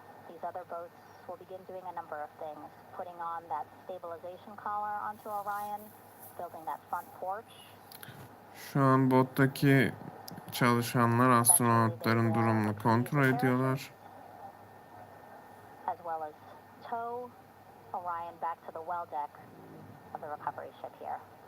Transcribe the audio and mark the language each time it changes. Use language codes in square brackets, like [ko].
[en] These other boats will begin doing a number of things, putting on that stabilization collar onto Orion, building that front porch. [tr] Şu an bottaki çalışanlar astronotların durumunu kontrol ediyorlar. [en] As well as tow Orion back to the well deck of the recovery ship here.